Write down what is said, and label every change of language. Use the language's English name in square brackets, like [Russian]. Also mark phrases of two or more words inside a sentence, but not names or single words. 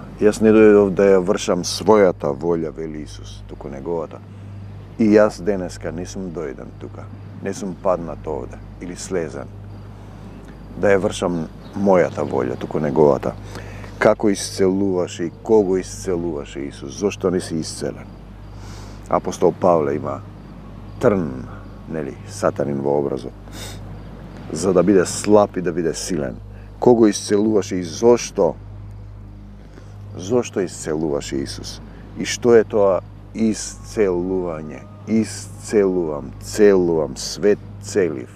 [Macedonian] Јас не дојдов да ја вршам својата волја, вели Исус, туку неговата. И јас денеска не сум дојден тука, не сум паднат овде или слезен да ја вршам мојата волја, туку неговата. Како исцелуваше и кого исцелуваше Исус, зошто не си исцелен? Апостол Павле има трн, нели, Сатанин во образот, за да биде слаб и да биде силен. Кого исцелуваше и зошто? Зошто исцелуваше Исус? И што е тоа исцелување? Исцелувам, целувам, свет целив.